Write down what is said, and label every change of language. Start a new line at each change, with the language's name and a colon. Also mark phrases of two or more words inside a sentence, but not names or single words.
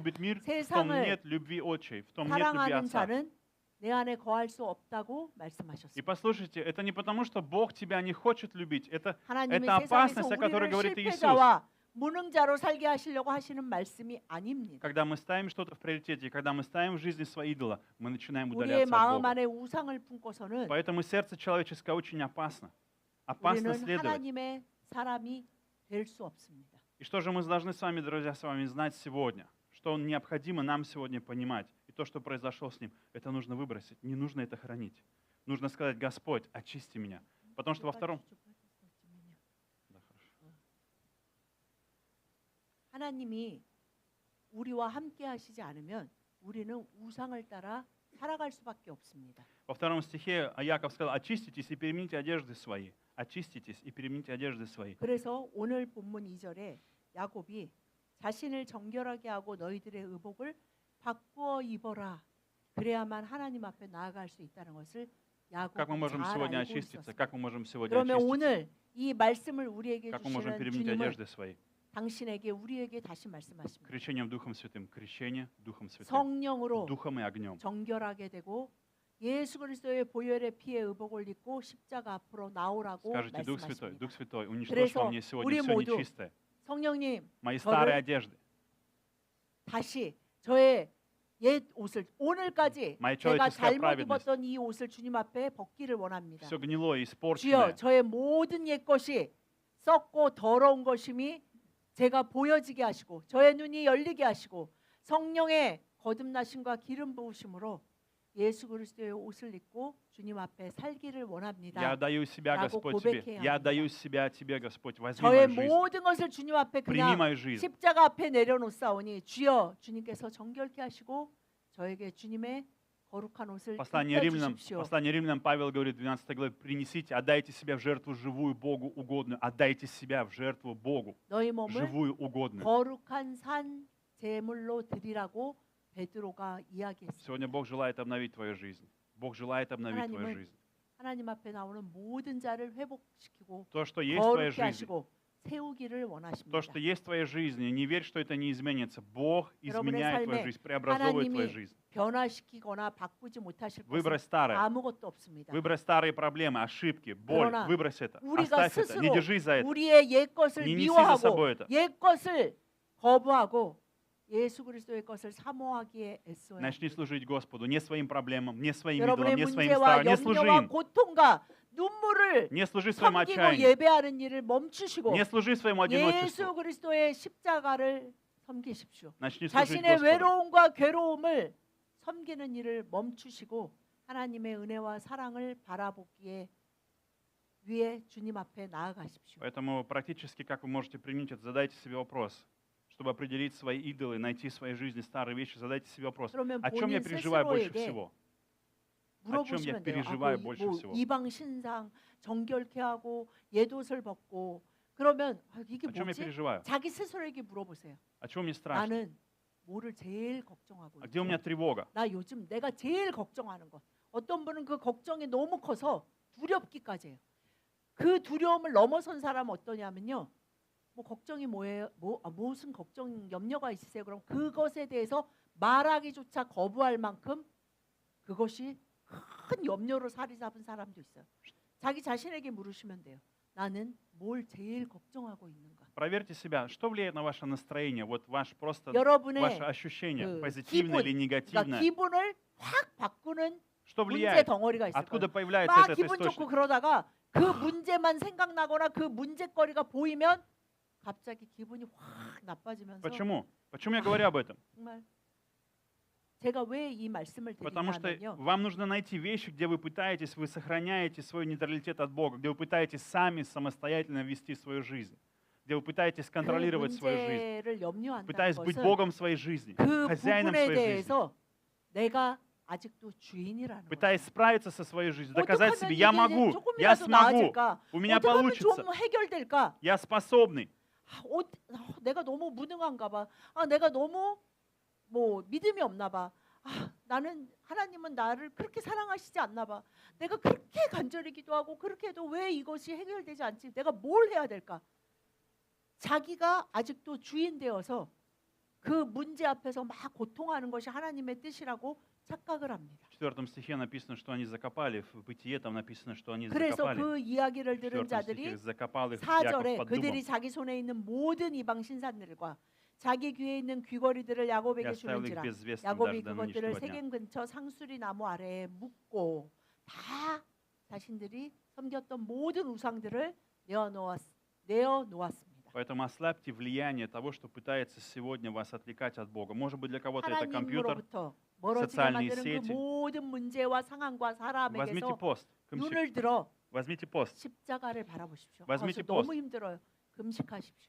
Russian: любит мир, в том
Korean: 세상을
Russian: нет любви отчей, в том нет любви
Korean: 사랑하는
Russian: отца.
Korean: 자는 내 안에 거할 수 없다고
Russian: И
Korean: 말씀하셨습니다.
Russian: послушайте, это не потому, что Бог тебя не хочет любить. Это
Korean: 하나님은
Russian: это
Korean: 세상에서
Russian: опасность, о которой
Korean: 우리를
Russian: говорит Иисус.
Korean: 실패자와 무능자로 살게 하시려고 하시는 말씀이 아닙니다.
Russian: Когда мы ставим что-то в приоритете, когда мы ставим в жизни свои идола, мы начинаем
Korean: 우리의
Russian: удаляться от
Korean: 마음
Russian: Бога.
Korean: 안에 우상을 품고서는
Russian: Поэтому сердце человеческое очень опасно. Опасно
Korean: 우리는
Russian: следовать.
Korean: 하나님의 사람이 될 수 없습니다.
Russian: И что же мы должны с вами, друзья, с вами знать сегодня? Что необходимо нам сегодня понимать? И то, что произошло с ним, это нужно выбросить. Не нужно это хранить. Нужно сказать: Господь, очисти меня. Потому что во втором... Да, хорошо.
Korean: 하나님이 우리와 함께 하시지 않으면 우리는 우상을 따라 살아갈 수밖에 없습니다.
Russian: Во втором стихе Яков сказал: очиститесь и перемените одежды свои. Очиститесь и перемените одежды свои.
Korean: 그래서 오늘 본문 2절에 야곱이 자신을 정결하게 하고 너희들의 의복을 바꾸어 입어라. 그래야만 하나님 앞에 나아갈 수 있다는 것을
Russian: Как мы
Korean: 야곱이
Russian: можем
Korean: 잘
Russian: сегодня
Korean: 알고
Russian: очиститься?
Korean: 있었습니다.
Russian: Как мы можем сегодня
Korean: 그러면
Russian: очиститься?
Korean: 오늘 이 말씀을 우리에게
Russian: Как мы можем
Korean: 주시는
Russian: переменить
Korean: 주님은
Russian: одежды свои?
Korean: 당신에게 우리에게 다시 말씀하십니다.
Russian: Крещением Духом Святым. Крещение Духом Святым.
Korean: 성령으로
Russian: Духом и огнем.
Korean: 정결하게 되고 예수 그리스도의 보혈의 피에 의복을 입고 십자가 앞으로 나오라고
Russian: Скажите: Дух Святой,
Korean: 말씀하십니다.
Russian: Дух Святой, уничтожь
Korean: 그래서
Russian: во мне сегодня
Korean: 우리
Russian: все
Korean: 모두
Russian: нечистое.
Korean: 성령님
Russian: Мои
Korean: 저를
Russian: старые одежды.
Korean: 다시 저의 옛 옷을 오늘까지
Russian: My
Korean: 제가
Russian: человеческая
Korean: 잘못
Russian: праведность.
Korean: 입었던 이 옷을 주님 앞에 벗기를 원합니다.
Russian: Все гнилое,
Korean: 주여
Russian: испорченное.
Korean: 저의 모든 옛 것이 썩고 더러운 것임이 제가 보여지게 하시고 저의 눈이 열리게 하시고 성령의 거듭나심과 기름 부으심으로 예수 그리스도의 옷을 입고 주님 앞에 살기를 원합니다.
Russian: Я отдаю себя,
Korean: 라고
Russian: Господь, Тебе.
Korean: 고백해야
Russian: Я
Korean: 합니다.
Russian: отдаю себя Тебе, Господь. Возьми
Korean: 저의
Russian: мою жизнь.
Korean: 모든 것을 주님 앞에
Russian: Прими
Korean: 그냥
Russian: мою жизнь.
Korean: 십자가 앞에 내려놓사오니 주여 주님께서 정결케 하시고 저에게 주님의 거룩한 옷을
Russian: Послание
Korean: 입혀주십시오.
Russian: Римлянам Павел говорит в 12 главе: принесите, отдайте себя в жертву живую, Богу угодную. Отдайте себя в жертву Богу,
Korean: 너희 몸을
Russian: живую, угодную.
Korean: 거룩한 산 제물로 드리라고 베드로가 이야기했습니다.
Russian: Сегодня Бог желает обновить твою жизнь. Бог желает обновить твою
Korean: 하나님은
Russian: жизнь.
Korean: 하나님 앞에 나오는 모든 자를 회복시키고
Russian: То, что есть в твоей
Korean: 거룩게
Russian: жизни,
Korean: 하시고 세우기를 원하십니다.
Russian: то, что есть в твоей жизни, не верь, что это не изменится. Бог
Korean: 여러분의
Russian: изменяет твою
Korean: 삶에
Russian: жизнь, преобразовывает твою
Korean: 하나님이
Russian: жизнь.
Korean: 변화시키거나 바꾸지 못하실 것은
Russian: Выбрось старое.
Korean: 아무것도 없습니다.
Russian: Выбрось старые проблемы, ошибки, боль.
Korean: 그러나
Russian: Выбрось это.
Korean: 우리가
Russian: Оставь это. Не
Korean: 스스로
Russian: держись за это.
Korean: 우리의 옛 것을
Russian: Не неси за
Korean: 미워하고
Russian: собой это.
Korean: 옛 것을 거부하고 예수 그리스도의 것을 사모하기에 애써야
Russian: Начни служить Господу. Не своим проблемам, не своим
Korean: 여러분의
Russian: идолам, не своим
Korean: 문제와
Russian: старым. Не служи
Korean: 염려와
Russian: им.
Korean: 고통과 눈물을
Russian: Не служи своему
Korean: 섬기고
Russian: отчаянию.
Korean: 예배하는 일을 멈추시고
Russian: Не служи своему
Korean: 예수
Russian: одиночеству.
Korean: 그리스도의 십자가를 섬기십시오.
Russian: Начни служить
Korean: 자신의
Russian: Господу.
Korean: 외로움과 괴로움을 섬기는 일을 멈추시고 하나님의 은혜와 사랑을 바라보기에 위해 주님 앞에 나아가십시오.
Russian: Поэтому практически, как вы можете применить это, задайте себе вопрос. Чтобы определить свои идолы, найти в своей жизни старые вещи, задайте себе вопрос.
Korean: 그러면
Russian: О чем я
Korean: 본인
Russian: переживаю больше
Korean: 스스로에게
Russian: всего? О чем я
Korean: 물어보시면 돼요.
Russian: переживаю больше всего?
Korean: 이방 신상 정결케 하고 옛옷을 벗고 그러면 이게
Russian: О чем я
Korean: 뭐지?
Russian: переживаю?
Korean: 자기 스스로에게 물어보세요.
Russian: О чем мне страшно?
Korean: 나는 뭐를 제일 걱정하고
Russian: А где у меня
Korean: 있지?
Russian: тревога?
Korean: 나 요즘 내가 제일 걱정하는 것. 어떤 분은 그 걱정이 너무 커서 두렵기까지 해요. 그 두려움을 넘어선 사람은 어떠냐면요. 뭐 걱정이 뭐예요? 무슨 걱정 염려가 있으세요? 그럼 그것에 대해서 말하기조차 거부할 만큼 그것이 큰 염려로 자리 잡은 사람도 있어요. 자기 자신에게 물으시면 돼요. 나는 뭘 제일 걱정하고 있는가?
Russian: Проверьте себя, что влияет на ваше настроение, вот ваше просто
Korean: 여러분의
Russian: ваше ощущение,
Korean: 그
Russian: позитивное или
Korean: 그러니까
Russian: негативное.
Korean: 기분을 확 바꾸는
Russian: Что
Korean: 문제
Russian: влияет?
Korean: 덩어리가 있을
Russian: Откуда
Korean: 거예요.
Russian: появляется
Korean: 막
Russian: этот
Korean: 기분 좋고
Russian: источник?
Korean: 그러다가 그 문제만 생각나거나 그 문제거리가 보이면 갑자기 기분이 확 나빠지면서
Russian: Почему? Почему я говорю об этом?
Korean: 정말 제가 왜 이 말씀을
Russian: Потому что
Korean: 드리냐면요.
Russian: вам нужно найти вещи, где вы пытаетесь, вы сохраняете свой нейтралитет от Бога, где вы пытаетесь сами самостоятельно вести свою жизнь, где вы пытаетесь
Korean: 그
Russian: контролировать свою жизнь,
Korean: 문제를 염려한다는
Russian: пытаясь быть
Korean: 것은
Russian: Богом своей жизни,
Korean: 그
Russian: хозяином
Korean: 부분에
Russian: своей жизни.
Korean: 대해서 내가 아직도 주인이라는 거예요.
Russian: пытаясь справиться со своей жизнью,
Korean: 어떻게
Russian: доказать
Korean: 하면
Russian: себе, я
Korean: 이게
Russian: могу, я
Korean: 조금이라도
Russian: смогу,
Korean: 나아질까?
Russian: у меня
Korean: 어떻게 하면
Russian: получится,
Korean: 좀 해결될까?
Russian: я способный.
Korean: 내가 너무 무능한가 봐. 내가 너무 뭐 믿음이 없나 봐. 나는 하나님은 나를 그렇게 사랑하시지 않나 봐. 내가 그렇게 간절히 기도하고 그렇게 해도 왜 이것이 해결되지 않지? 내가 뭘 해야 될까? 자기가 아직도 주인 되어서 그 문제 앞에서 막 고통하는 것이 하나님의 뜻이라고 착각을 합니다.
Russian: В 4 стихе написано, что они закопали, в Бытие там написано, что они
Korean: 그래서
Russian: закопали.
Korean: 그 이야기를
Russian: В
Korean: 들은
Russian: 4
Korean: 자들이
Russian: стихе закопал их Яков
Korean: 4절에
Russian: под
Korean: 그들이
Russian: дубом
Korean: 자기 손에 있는 모든 이방 신산들과 자기 귀에 있는 귀걸이들을
Russian: и
Korean: 야곱에게
Russian: оставил их
Korean: 주는지라
Russian: безвестным
Korean: 야곱이
Russian: даже до
Korean: 그것들을
Russian: нынешнего дня.
Korean: 세겜 근처 상수리 나무 아래에 묻고 다 자신들이 섬겼던 모든 우상들을 내어놓았습니다.
Russian: Поэтому ослабьте влияние того, что пытается сегодня вас отвлекать от Бога. Может быть, для кого-то это компьютер,
Korean: 하나님으로부터 멀어지게
Russian: социальные
Korean: 만드는 그
Russian: сети.
Korean: 모든 문제와 상황과
Russian: Возьмите
Korean: 사람에게서
Russian: пост, 금식.
Korean: 눈을 들어
Russian: Возьмите пост.
Korean: 십자가를 바라보십시오.
Russian: Возьмите
Korean: 저 너무
Russian: пост.
Korean: 힘들어요. 금식하십시오.